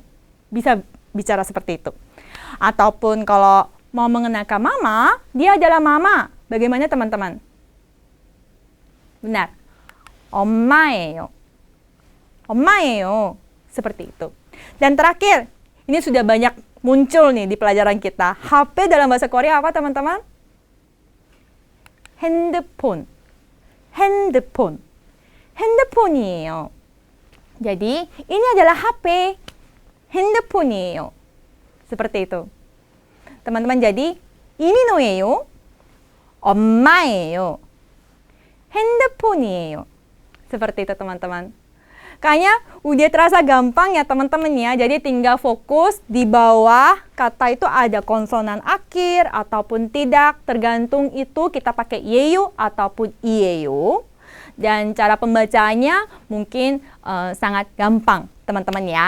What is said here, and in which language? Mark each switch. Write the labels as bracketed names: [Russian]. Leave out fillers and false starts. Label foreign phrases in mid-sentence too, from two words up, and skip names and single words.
[Indonesian] Bisa bicara seperti itu. Ataupun kalau mau mengenalkan mama, dia adalah mama. Bagaimana teman-teman? Benar. [Korean] 엄마예요. 엄마예요. [Indonesian] Seperti itu. Dan terakhir, ini sudah banyak muncul nih di pelajaran kita. HP dalam bahasa Korea apa teman-teman? [Korean] 핸드폰. 핸드폰. 핸드폰이에요. [Indonesian] Jadi, ini adalah HP. 핸드폰이에요. Seperti itu. Teman-teman, jadi ini 노예요. [Korean] 엄마예요. 핸드폰이에요. [Indonesian] Seperti itu teman-teman. Kayaknya udah terasa gampang ya teman-teman ya. Jadi tinggal fokus di bawah kata itu ada konsonan akhir ataupun tidak. Tergantung itu kita pakai yeyu ataupun iyeyu. Dan cara pembacaannya mungkin sangat gampang teman-teman ya.